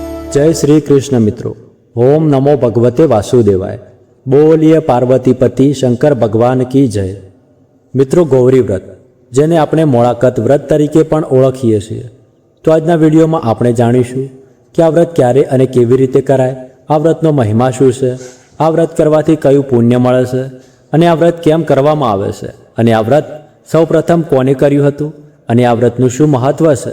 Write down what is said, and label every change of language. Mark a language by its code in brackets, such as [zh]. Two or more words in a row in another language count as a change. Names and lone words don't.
[hi] जय श्री कृष्ण मित्रों। [sa] ओम नमो भगवते वासुदेवाय। [hi] बोलिए पार्वतीपति शंकर भगवान की जय। [gu] મિત્રો, ગૌરી વ્રત જેને આપણે મોળાકત વ્રત તરીકે પણ ઓળખીએ છીએ, તો આજના વિડીયોમાં આપણે જાણીશું કે આ વ્રત ક્યારે અને કેવી રીતે કરાય, આ વ્રતનો મહિમા શું છે, આ વ્રત કરવાથી કયું પુણ્ય મળે છે અને આ વ્રત કેમ કરવામાં આવે છે અને આ વ્રત સૌપ્રથમ કોણે કર્યું હતું અને આ વ્રતનું શું મહત્વ છે।